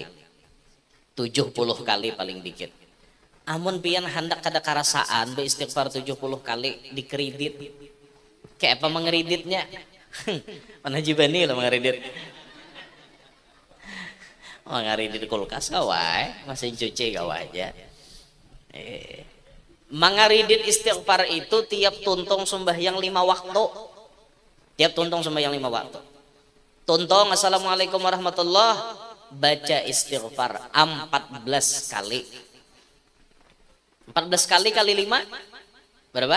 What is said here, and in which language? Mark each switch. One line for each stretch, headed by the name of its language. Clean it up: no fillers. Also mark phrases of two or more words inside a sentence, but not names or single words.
Banjar: 70 kali paling dikit. Amun pian hendak kada karasaan beristighfar 70 kali dikredit. Kayak apa mengreditnya? Mana jibani lah mengredit. Mangari di kulkas kawai, mesin cuci kawai aja. Mangaridit istighfar itu tiap tuntung sembahyang 5 waktu. Tiap tuntung sembahyang 5 waktu. Tuntung
Arabic: assalamualaikum warahmatullah,
Banjar: baca istighfar 14 kali. 14 kali kali 5 berapa?